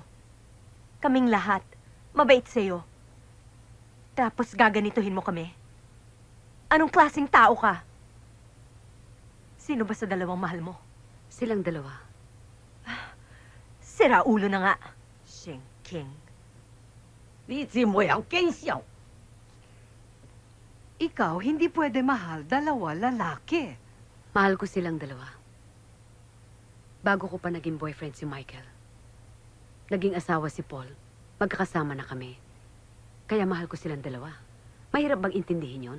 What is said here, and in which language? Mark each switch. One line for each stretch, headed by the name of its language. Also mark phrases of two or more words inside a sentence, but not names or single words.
Filipino: Kaming lahat, mabait sa'yo. Tapos gaganituhin mo kami. Anong klaseng tao ka? Sino ba sa dalawang mahal mo? Silang dalawa. Sira ulo na nga. Sheng King.
Min Nan Chinese: 你真冇有見笑，
Filipino: Ikaw hindi pwede mahal dalawa lalaki. Mahal ko silang dalawa. Bago ko pa naging boyfriend si Michael. Naging asawa si Paul. Magkakasama na kami. Kaya mahal ko silang dalawa. Mahirap bang intindihin yon?